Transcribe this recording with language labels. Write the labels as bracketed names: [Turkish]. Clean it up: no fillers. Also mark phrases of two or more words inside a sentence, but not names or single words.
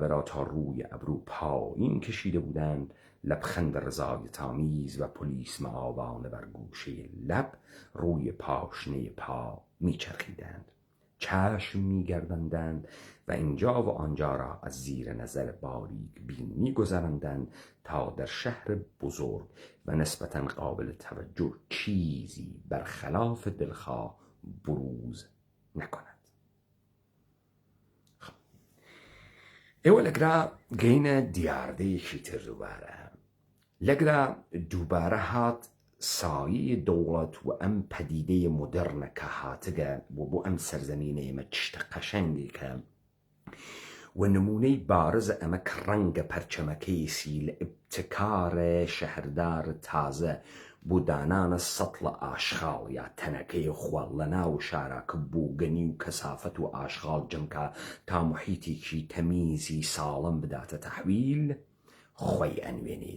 [Persian] را تا روی ابرو پایین کشیده بودند، لبخند رضایت‌آمیز و پلیس معابانه بر گوشه لب روی پاشنه پا میچرخیدند، چشم میگرداندند و اینجا و آنجا را از زیر نظر باریک بین میگذراندند تا در شهر بزرگ و نسبتاً قابل توجه چیزی برخلاف دلخواه بروز نکند. [Central Kurdish] ئێوە لەگرا گەینە دیاردەیەکی تر دووبارە. لەگرا دووبارە هات سایەی دەوڵەت و ئەم پەدیدەیە مۆدەرنە کە هاتگە بۆ ئەم سەرزەمینە ئێمە چشتە قەشەنگێکە و نمونەی بارزە ئەمە کە ڕەنگە پەرچەمەکەیسی لە ئبتکارە شەهردار تازە بۆ دانانە سەتڵە ئاشغاڵ یا تەنەکەی خوڵ لە ناو شارە کە بووگەنی و کەسافەت و ئاشغاڵ جەمکە تا محیتێکی تەمیزی ساڵم بداتە تەحویل خۆی ئەنوێنێت.